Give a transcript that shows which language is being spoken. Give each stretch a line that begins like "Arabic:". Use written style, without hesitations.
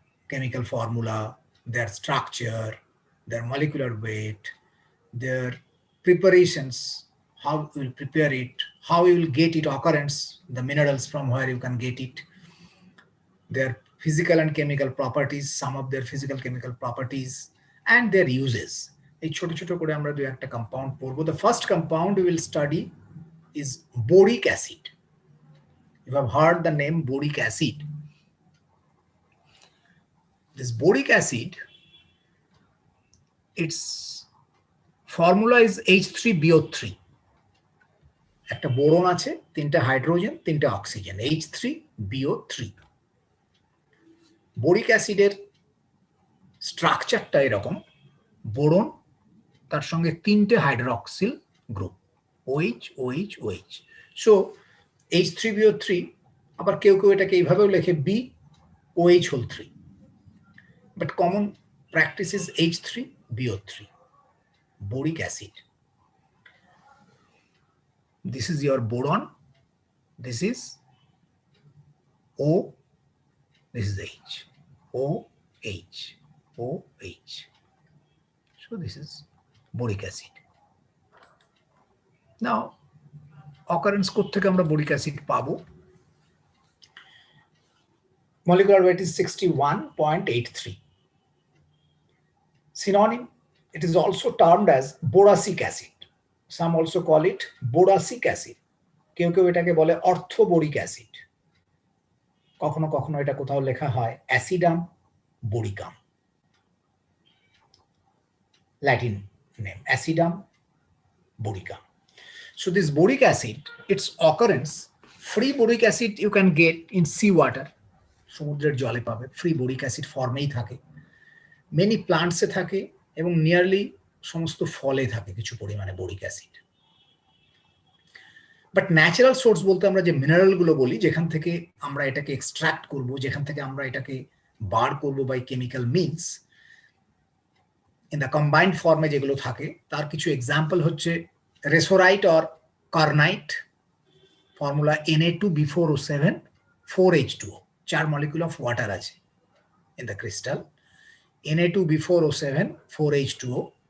English: chemical formula, their structure, their molecular weight, their preparations, how you will prepare it, how you will get it occurrence, the minerals from where you can get it, their physical and chemical properties, some of their physical chemical properties, and their uses.
Bangla: এই ছোট ছোট করে আমরা দুই একটা compound পড়বো।
English: The first compound we will study is boric acid. You have heard the name boric acid. This boric acid, its formula is H3BO3.
Bangla: একটা boron আছে, 3টা হাইড্রোজেন, 3টা অক্সিজেন, H3BO3. বোরিক অ্যাসিডের স্ট্রাকচারটা এরকম, বোরন তার সঙ্গে 3টে hydroxyl group, OH OH OH. So H3BO3, আবার কেউ কেউ এটাকে এইভাবেও লেখে BOH whole 3,
English: but common practice is H3BO3,
Bangla: boric acid.
English: This is your boron, this is O, this is H, OH, OH. So this is boric acid.
Bangla: Now, occurrence কোত্থেকে আমরা boric acid পাবো?
English: Molecular weight is 61.83. Synonym, it is also termed as boracic acid. Some also call it boracic acid.
Bangla: কেউ কেউ এটাকে বলে অর্থোবোরিক acid. কখনো কখনো এটা কোথাও লেখা হয় অ্যাসিডাম বোরিকাম, Latin name acidum boricum.
English: So this boric acid, its occurrence, free boric acid you can get in sea water.
Bangla: সমুদ্রের জলে পাবে, ফ্রি বোরিক অ্যাসিড ফর্মেই থাকে, মেনি প্লান্টসে থাকে এবং নিয়ারলি সমস্ত ফলে থাকে কিছু পরিমাণে boric acid. But natural source বলতে আমরা যে মিনারেলগুলো বলি, যেখান থেকে আমরা এটাকে এক্সট্রাক্ট করব, যেখান থেকে আমরা এটাকে বার করব
English: by chemical means, in the combined ফর্মে
Bangla: যেগুলো থাকে, তার কিছু এক্সাম্পল হচ্ছে রেসোরাইট or কার্নাইট, formula Na2B4O7 4H2O, 4 molecule of water আছে
English: in the crystal,
Bangla: Na2B4O7 4H2O.